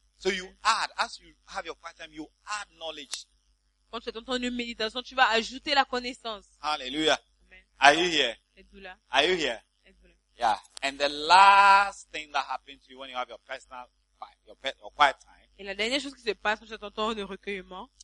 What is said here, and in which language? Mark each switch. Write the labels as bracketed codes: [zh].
[en] So you add, as you have your quiet time, you add knowledge. [fr] Quand tu entends une méditation, tu vas ajouter la connaissance. [en] Hallelujah. Are you here? [fr] Êtes-vous là? [en] Are you here? Yeah. And the last thing that happens to you when you have your personal time, your quiet time. [fr] Et la dernière chose qui se passe quand tu entends un recueillement.